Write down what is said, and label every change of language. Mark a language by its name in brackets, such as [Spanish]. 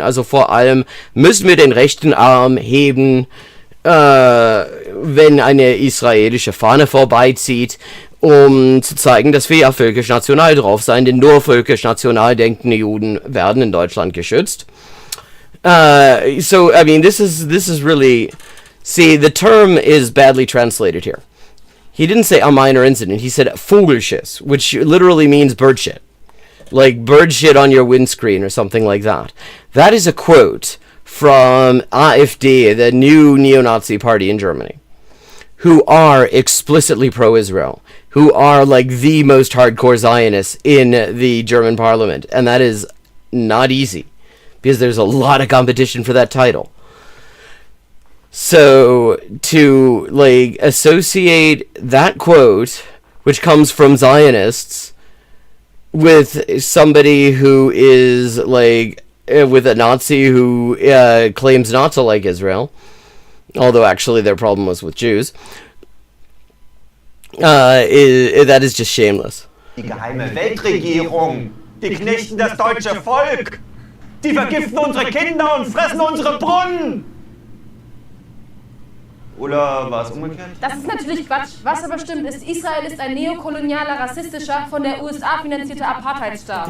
[German] Also vor allem müssen wir den rechten Arm heben, wenn eine israelische Fahne vorbeizieht, um zu zeigen, dass wir ja völkisch-national drauf sein, denn nur völkisch-national denkende Juden werden in Deutschland geschützt. [English] So, I mean, this is really... See, the term is badly translated here. He didn't say a minor incident, he said Vogelschiss, which literally means bird shit. Like bird shit on your windscreen or something like that. That is a quote from AfD, the new neo-Nazi party in Germany, who are explicitly pro-Israel, who are like the most hardcore Zionists in the German parliament, and that is not easy, because there's a lot of competition for that title. So, to, like, associate that quote, which comes from Zionists, with somebody who is, like, with a Nazi who claims not to like Israel, although actually their problem was with Jews, that is just shameless. [German] Die geheime Weltregierung, die knechten das deutsche Volk, die vergiften unsere Kinder und fressen unsere Brunnen. Oder war es umgekehrt? Das ist natürlich Quatsch. Was aber stimmt ist, Israel ist ein neokolonialer, rassistischer, von der USA finanzierter Apartheidsstaat.